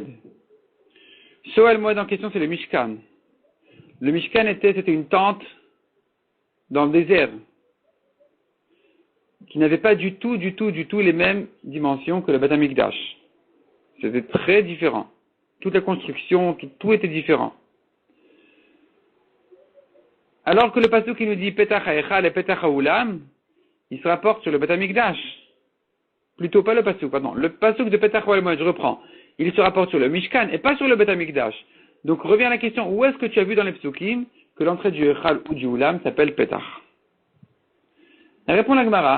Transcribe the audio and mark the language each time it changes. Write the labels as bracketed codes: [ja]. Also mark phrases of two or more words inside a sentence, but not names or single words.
[fr] Ce al-Moed en question, c'est le Mishkan. Le Mishkan c'était une tente dans le désert, qui n'avait pas du tout les mêmes dimensions que le [he] בית המקדש. [fr] C'était très différent. Toute la construction, tout était différent. Alors que le pasuk qui nous dit [he] פתח ההיכל [fr] et [he] פתח האולם, [fr] il se rapporte sur le [he] בית המקדש. [fr] Plutôt pas le pasuk, pardon. Le pasuk de [he] פתח האולם, [fr] je reprends. Il se rapporte sur le Mishkan et pas sur le [he] בית המקדש. [fr] Donc revient à la question, où est-ce que tu as vu dans les psukim que l'entrée du Echal ou du Ulam s'appelle Petach? Répond la Gemara.